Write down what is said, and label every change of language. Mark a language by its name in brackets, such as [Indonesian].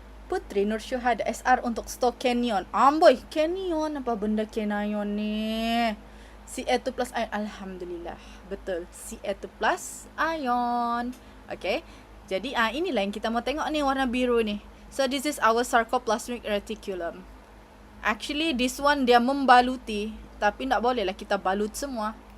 [Malay] Putri Nur Syuhada SR untuk stok Canyon. Amboi, Canyon. Apa benda Canyon ni? Ca2 plus ion. Alhamdulillah. Betul. Ca2 plus ion. Okay. Jadi inilah yang kita mau tengok ni, warna biru ni. [English] So this is our sarcoplasmic reticulum. Actually this one [Malay] dia membaluti. Tapi tak boleh lah kita balut semua.